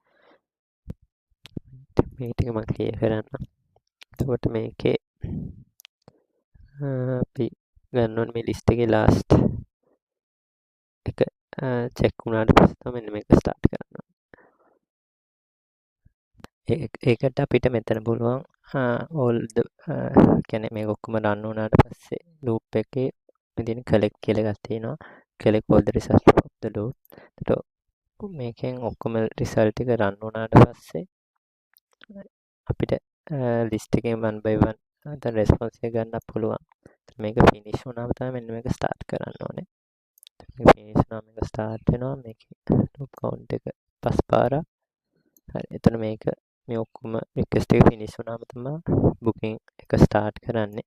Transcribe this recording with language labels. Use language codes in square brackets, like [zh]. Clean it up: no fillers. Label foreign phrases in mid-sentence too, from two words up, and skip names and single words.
[si] මේ ටික මම clear කරන්න. එතකොට මේකේ අපි ගන්න ඕනේ මේ list එකේ last එක check වුණාට පස්සේ තමයි මෙන්න මේක start කරන්න ඕනේ. ඒකට අපිට මෙතන පුළුවන් [en] all the [si] කියන්නේ මේක ඔක්කොම run වුණාට පස්සේ loop එකේ මෙතන collect කියලා එකක් තියෙනවා. [en] collect all the results of the loop. [si] එතකොට මේකෙන් ඔක්කොම result ටික run වුණාට පස්සේ අපිට list එකෙන් [en] one by one [si] දැන් response එක ගන්න පුළුවන්. මේක finish වුණාම තමයි මෙන්න මේක start කරන්න ඕනේ. මේක finish වුණාම මේක start වෙනවා. මේකේ [en] loop count [si] එක 5 පාරක්. හරි, එතන මේක මේ ඔක්කොම request එක finish වුණාම තමයි booking එක start කරන්නේ.